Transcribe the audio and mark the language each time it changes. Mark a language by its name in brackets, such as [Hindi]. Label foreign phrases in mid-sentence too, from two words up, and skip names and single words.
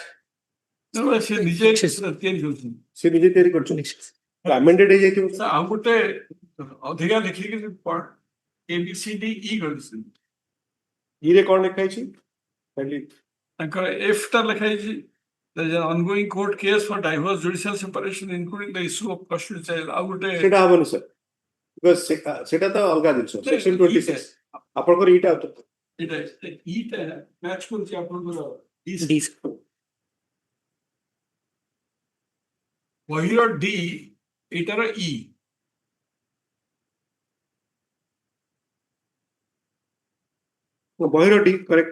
[Odia] ସେ ନିଜେ ତିଆରି କରୁଛନ୍ତି। ସେ ନିଜେ ତିଆରି କରୁଛନ୍ତି। amended ହେଇଯାଇଥିବ। ଆଉ ଗୋଟେ ଅଧିକା ଲେଖିକି ABCDE କରିଛନ୍ତି। ଇରେ କଣ ଲେଖା ହେଇଛି? ତାଙ୍କର F ଟା ଲେଖା ହେଇଛି [English] there is an ongoing court case for divorce judicial separation including the issue of custody child। [Odia] ଆଉ ଗୋଟେ ସେଟା ହବନି [English] sir because [Odia] ସେଟା ତ ଅଲଗା ଜିନିଷ section 26 ଆପଣଙ୍କର ଇଟା ଇଟା ମ୍ୟାଚ୍ କରୁଛି ଆପଣଙ୍କର ବହିର D ଏଇଟାର E। ବହିର D କରେକ୍ଟ।